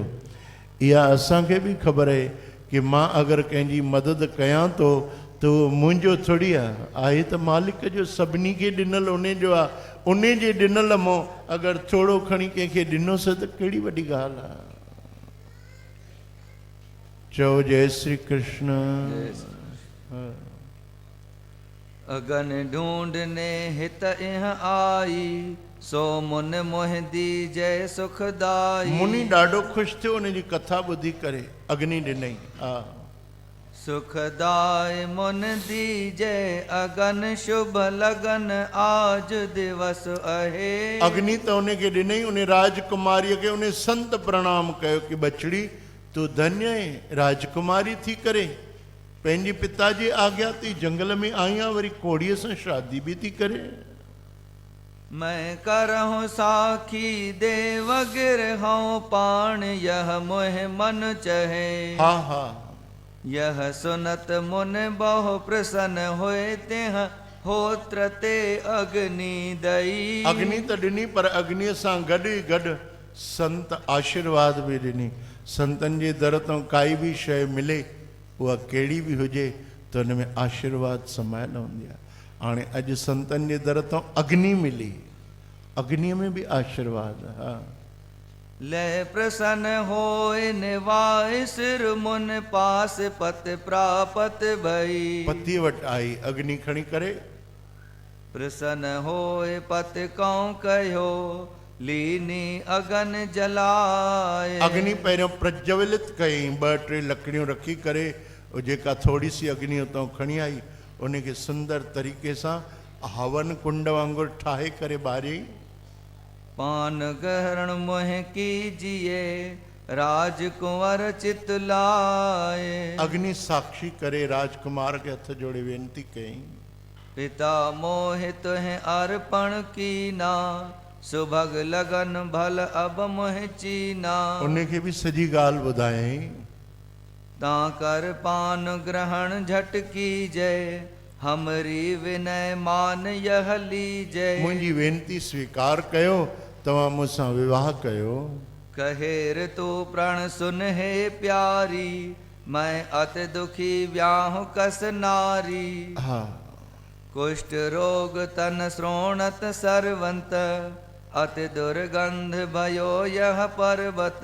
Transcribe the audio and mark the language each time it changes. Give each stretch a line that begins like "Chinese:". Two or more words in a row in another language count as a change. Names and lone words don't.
Sindhi: इहा असांखे बि ख़बर आहे कि मां अगरि कंहिंजी मदद कयां थो त उहो मुंहिंजो थोड़ी आहे त मालिक जो, सभिनी खे ॾिनल उन जो आहे। उन जे ॾिनल मां अगरि थोरो खणी कंहिंखे ॾिनोसीं त कहिड़ी वॾी ॻाल्हि आहे। चओ जय श्री कृष्ण।
Hindi: अगन ढूंढने हित इह आई, सो मुन मोह दीजय सुखदाई।
Sindhi: मुनि ॾाढो ख़ुशि थियो उन जी कथा ॿुधी करे, अग्नि ॾिनई। हा,
Hindi: सुखदाय मुन दीजय अगन शुभ लगन आज दिवस अहे।
Sindhi: अग्नि त उनखे ॾिनई, उन राजकुमारीअ खे उन संत प्रणाम कयो कि बछड़ी तूं धन्य आहे, राजकुमारी थी करे पंहिंजे पिता जी आज्ञा थी जंगल में आई आहे, वरी कोड़ीअ सां शादी बि थी करे।
Hindi: मैं करहूं साखी देव गिरहूं पाण, यह मोह मन चहे। हा हा, यह सुनत मुन बहु प्रसन्न होए, तेह होत्र ते अग्नि दई।
Sindhi: अग्नि त ॾिनी, पर अग्निअ सां गॾु ई गॾु संत आशीर्वाद बि ॾिनी। संतनि जे दर तां काई बि शइ मिले, उहा कहिड़ी बि हुजे, त हुन में आशीर्वाद समायल हूंदी आहे। हाणे अॼु संतनि जे दर तां अग्नि मिली, अग्निअ में बि आशीर्वाद। हा,
Hindi: ले प्रसन्न होए निवाए, सिर मुन पास पत प्रापत भई।
Sindhi: पति वटि आई अग्नि खणी करे,
Hindi: प्रसन्न होए पत कौं कहो, लीनी अगन जलाए।
Sindhi: अग्नि पहिरियों प्रज्वलित कयईं, 2-3 लकड़ियूं रखी करे, जेका थोड़ी सी अग्नि उतां खणी आई, उनखे सुंदर तरीक़े सां हवन कुंड वांगुरु ठाहे करे ॿारियईं।
Hindi: पान गहरण मोह कीजिए, राजकुंवर चित लाए।
Sindhi: अग्नि साक्षी करे राजकुमार के हथ जोड़े वेनती कयईं,
Hindi: पिता मोहित हैं अर्पण कीना, सुभग लगन भल अब मोह चीना।
Sindhi: उनखे भी सॼी ॻाल्हि ॿुधायईं।
Hindi: तां कर पान ग्रहण झट कीजय, हमरी विनय मान यह लीजय।
Sindhi: मुंहिंजी वेनती स्वीकार कयो, तव्हां मूंसां विवाह कयो।
Hindi: कहेर तू प्रण सुन हे प्यारी, मैं अति दुखी व्याह कस नारी। हा, कुष्ठ रोग तन श्रोणत सर्वंत, अति दुर्गंध भयो यह पर्वत।